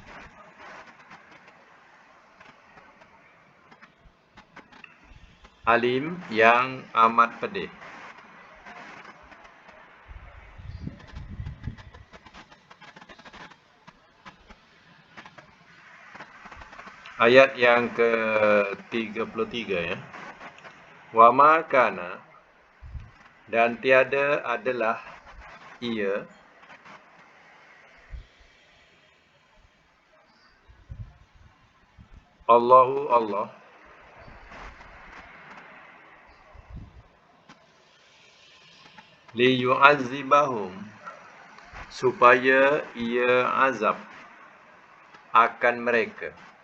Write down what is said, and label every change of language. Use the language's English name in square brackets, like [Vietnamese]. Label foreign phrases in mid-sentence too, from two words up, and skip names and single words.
[Malay] Alim yang amat pedih. Ayat yang ke-33 ya. [Arabic] وما كان [Malay] dan tiada adalah ia Allahu Allah liyu'azzibahum supaya ia azab akan mereka.